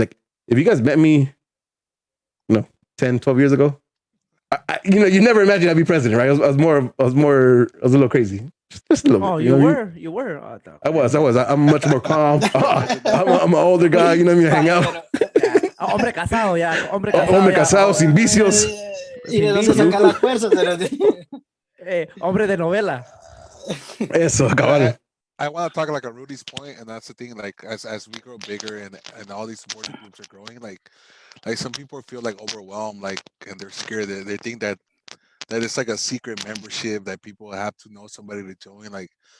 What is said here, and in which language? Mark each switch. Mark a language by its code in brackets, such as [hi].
[en] Like, if you guys met me, 10, 12 years ago, you never imagined I'd be president, right? I was a little crazy. Just a little bit. You were. I was. I'm much more calm. I'm an older guy, you know what I mean? Hang out. [es] Hombre casado, ya. Hombre casado, sin vicios. ¿Y de dónde saca las fuerzas? Hombre de novela. Eso, cabal. [en] I want to talk like a Rudy's point, and that's the thing. Like as we grow bigger and all these supporting groups are growing, like some people feel like overwhelmed, like and they're scared. They think that it's like a secret membership that people have to know somebody to join, like.